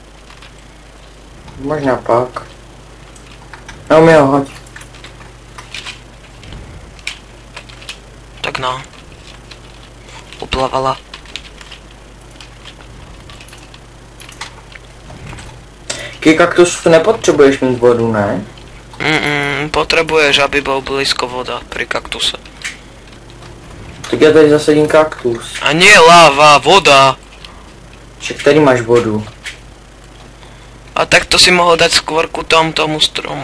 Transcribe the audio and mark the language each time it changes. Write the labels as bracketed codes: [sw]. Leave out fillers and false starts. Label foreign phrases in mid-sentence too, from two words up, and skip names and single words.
[cs] Možná pak. No mi ho hoď. Tak no. Uplavala. Ke kaktusu nepotřebuješ mít vodu, ne? [sk] Potrebuješ, aby bol blízko voda pri kaktuse. [cs] Tak já tady zasadím kaktus. [sk] A nie láva, voda. [cs] Však tady máš vodu. [sk] A tak to si mohol dať skôr ku tomu stromu.